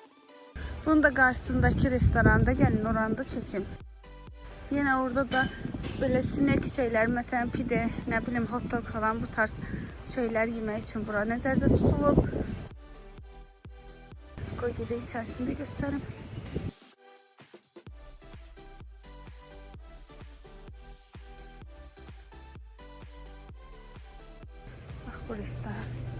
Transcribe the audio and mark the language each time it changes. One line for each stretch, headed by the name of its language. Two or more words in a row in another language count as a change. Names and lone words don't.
Azerbaijani: Bunun da qarşısındakı restoranda gəlin, oranda çəkim. Yenə orada da
Turkish: Böyle sinek şeyler, mesela pide, ne bileyim
English: hot dog
Turkish: falan, bu tarz şeyler
Azerbaijani: yemək üçün bura nəzərdə tutulub. Qoy gedək içərisində göstərim. Bax, bu restoran.